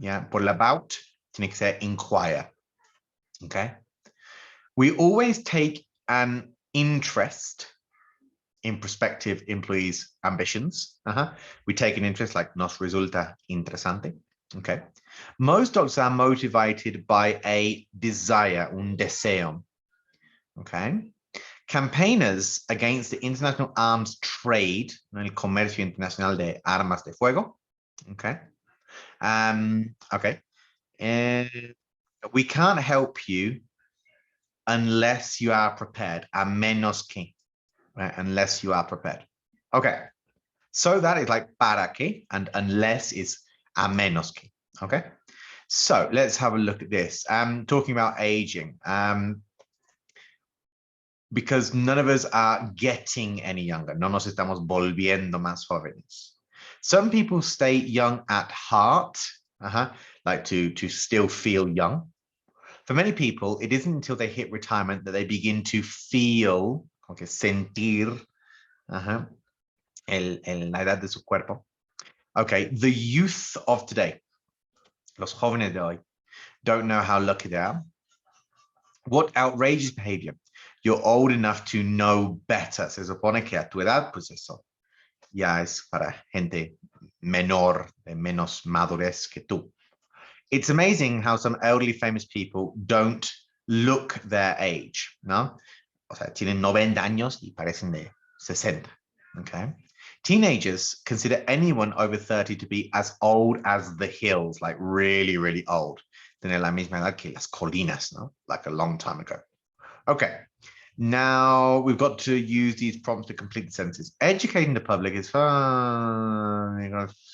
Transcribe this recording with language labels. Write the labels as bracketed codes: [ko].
[es] Por about, tiene que ser inquire. [en] Okay. We always take an interest in prospective employees' ambitions. We take an interest, like [es] nos resulta interesante. [en] Okay. Most dogs are motivated by a desire, [es] un deseo. [en] Okay. Campaigners against the international arms trade, [es] el comercio internacional de armas de fuego. [en] Okay. Okay. We can't help you unless you are prepared. [es] A menos que, [en] right? Unless you are prepared. Okay. So that is like [es] para que, [en] and unless is [es] a menos que. [en] Okay. So let's have a look at this. Talking about aging. Because none of us are getting any younger. [es] No nos estamos volviendo más jóvenes. [en] Some people stay young at heart, like to still feel young. For many people, it isn't until they hit retirement that they begin to feel, okay, [es] sentir, la edad de su cuerpo. [en] Okay, the youth of today, [es] los jóvenes de hoy, [en] don't know how lucky they are. What outrageous behavior. You're old enough to know better. [es] Se supone que a tu edad, pues eso ya es para gente menor, de menos madurez que tú. [en] It's amazing how some elderly famous people don't look their age, ¿no? [es] O sea, tienen 90 años y parecen de 60, okay? [en] Teenagers consider anyone over 30 to be as old as the hills, like really, really old. [es] Tener la misma edad que las colinas, ¿no? [en] Like a long time ago. Okay. Now we've got to use these prompts to complete the sentences. Educating the public is fun.